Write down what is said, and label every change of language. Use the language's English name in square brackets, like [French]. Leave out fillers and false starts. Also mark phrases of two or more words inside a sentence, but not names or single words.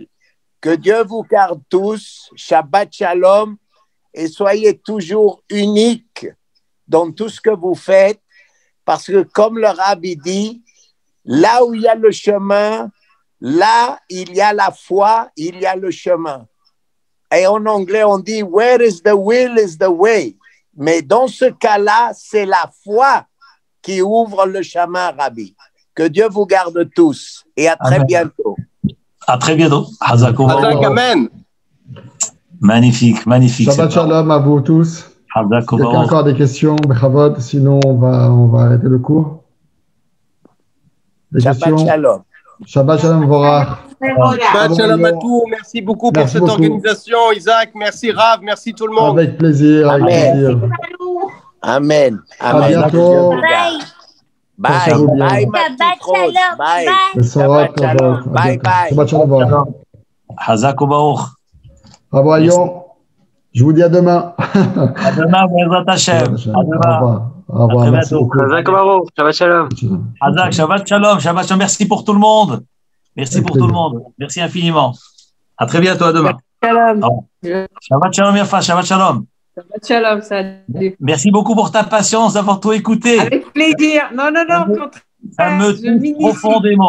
[French] Que Dieu vous garde tous, [Hebrew] שבת שלום, [French] et soyez toujours uniques dans tout ce que vous faites, parce que comme le Rabbi dit, là où il y a le chemin, là il y a la foi, il y a le chemin. Et en anglais, on dit « [English] Where is the will is the way ». [French] Mais dans ce cas-là, c'est la foi qui ouvre le chemin, Rabbi. Que Dieu vous garde tous et à très bientôt. À très bientôt. Hazak, amen. Magnifique. [Hebrew] שבת שלום [French] à vous tous. Hazak, il y a encore des questions, Bechavod, sinon on va arrêter le cours. Des Shabbat questions? Shalom. [Hebrew] שבת שלום, Vorach. שבת שלום [French] à tous. Merci beaucoup pour Merci cette beaucoup. organisation, Isaac. Merci Rav. Merci tout le monde. Avec plaisir, avec Amen. plaisir. Amen. À Amen. bientôt. Bye. Bye. Portez-vous bien. Bye, ma Shabbat petite Rose. shalom. Bye. Bye. Shabbat [English] Shalom. Bye bye. [Hebrew] שבת שלום, Vorach. חזק ברוך. [French] Bravo, Ayon. Je vous dis à demain. À demain, [Hebrew] בעזרת השם. [French] À Au demain. revoir. Au revoir. À très Merci bientôt. beaucoup. [Hebrew] חזק ברוך שבת שלום. חזק שבת שלום שבת שלום. [French] Merci pour tout le monde. Merci Avec pour tout le plaisir. monde. Merci infiniment. À très bientôt. À demain. Shalom. [Hebrew] שבת שלום, Yafa. שבת שלום. שבת שלום, [French] salut. Merci beaucoup pour ta patience d'avoir tout écouté. Avec plaisir. Non, non, non, au contraire. Ça me je touche m'initie. profondément.